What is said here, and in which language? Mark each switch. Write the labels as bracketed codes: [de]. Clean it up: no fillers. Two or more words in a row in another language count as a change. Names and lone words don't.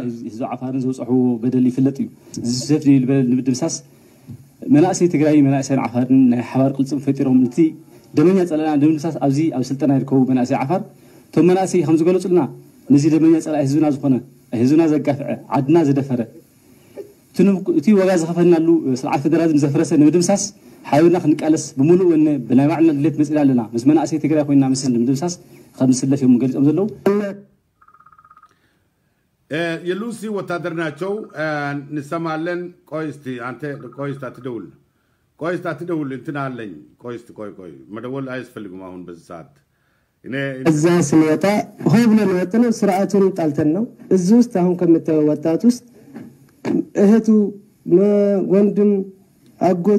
[ti] ህዝቢ ዓፋርን ዘውፅሑ በደል ይፍለጥ እዩ። ዝሰፍ ዝበለ ንምድምሳስ መናእሰይ ትግራይ መናእሰይን ዓፋርን ናይ ሓባር ቅልፅን ፈጢሮም እቲ ደመኛ ጸላእና ንምድምሳስ ኣብዚ ኣብ ስልጠና ይርከቡ መናእሰይ ዓፋር እቶም መናእሰይ ከም ዝገለጹልና ነዚ ደመኛ ጸላእ ህዝብና ዝኾነ ህዝብና ዘጋፍዐ ዓድና ዝደፈረ እቲ ወጋ ዝኸፈልናሉ ስርዓት ፌደራሊዝም ዘፍረሰ ንምድምሳስ ሓቢርና ክንቃለስ ብምሉእ ወነ ብናይ ባዕልና ድሌት መፂና ኣለና ምስ መናእሰይ ትግራይ ኮይንና ምስ ንምድምሳስ ከም ዝስለፍ እዮም ገሊፆም ዘለዉ። [am] የሉሲ ወታደር ናቸው እንሰማለን። ቆይ እስቲ አንተ ቆይ እስቲ አትደውል እንትን አለኝ። ቆይ እስቲ ቆይ መደወል አያስፈልግም አሁን በዚህ ሰዓት። እዛ ስንወጣ ሆይ ብለን ወጥነው ስርዓቱን ጣልተን ነው። እዚህ ውስጥ አሁን ከምታየው ወጣት ውስጥ እህቱ ወንድም አጎት